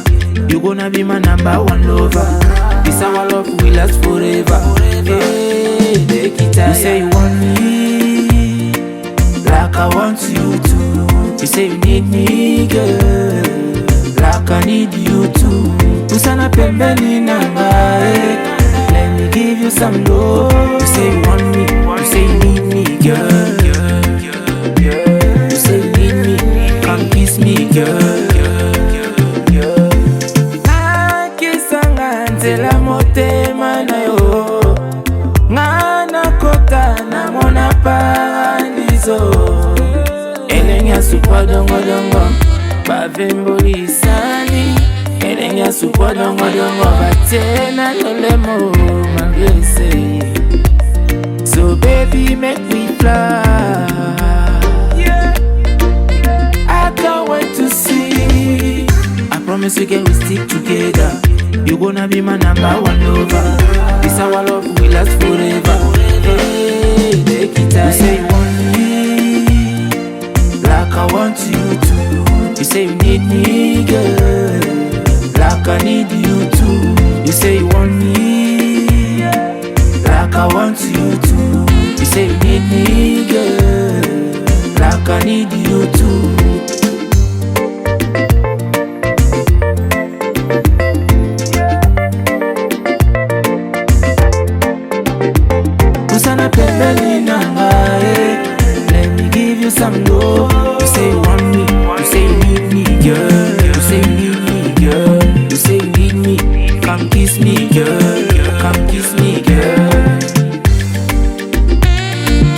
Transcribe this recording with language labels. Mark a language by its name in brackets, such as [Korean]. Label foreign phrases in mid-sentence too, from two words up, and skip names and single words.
[English] You gonna be my number one lover. This our love will last forever. Hey, take it out. You say you want me like I want you to. You say you need me, girl, like I need you too. [Lingala] Usana pembeni nanga, [English] let me give you some love. You say you want me, you say you need me, girl. You say you need me, come kiss me, girl. [Lingala] Nakisanga nzela motema na yo, ngana kota na mona paradiso. Elenya supa dongo dongo, bavembo lisani. Elenya supa dongo dongo, batena lolemo manglese. [English] So baby, make me fly. Yeah. I can't wait to see. I promise you, we stick together. You gonna be my number one lover. This our love will last forever. Hey, take it out. You say you want me like I want you to. You say you need me, girl, like I need you too. You say you want me like I want you to. You say you need me, girl, like I need you too. [Lingala] Usana pembeni nanga, [English] let me give you some love. You say you want me, you say you need me, girl. You say you need me, girl. You say you need me, come kiss me, girl. Come kiss me, girl.